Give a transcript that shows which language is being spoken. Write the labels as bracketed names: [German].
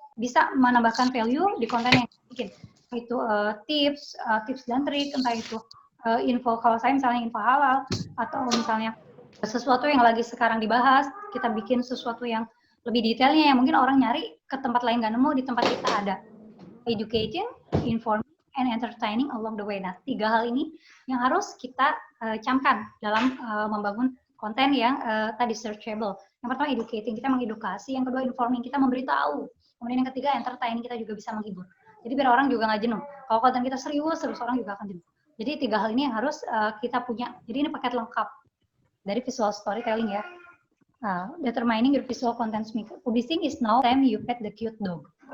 [Indonesian] Bisa menambahkan value di konten yang bikin. Itu tips dan trik, entah itu info, kalau saya misalnya info halal, atau misalnya sesuatu yang lagi sekarang dibahas, kita bikin sesuatu yang lebih detailnya yang mungkin orang nyari ke tempat lain nggak nemu, di tempat kita ada. [English] Educating, informing, and entertaining along the way. [Indonesian] Nah, 3 hal ini yang harus kita camkan dalam membangun konten yang tadi searchable. Yang pertama educating, kita mengedukasi. Yang kedua informing, kita memberitahu. Kemudian yang ketiga entertaining, kita juga bisa menghibur. Jadi biar orang juga nggak jenuh. Kalau konten kita serius, terus orang juga akan jenuh. Jadi 3 hal ini yang harus kita punya. Jadi ini paket lengkap dari visual storytelling ya. [English] Determining your visual content mix. Publishing is now time you pet the cute dog.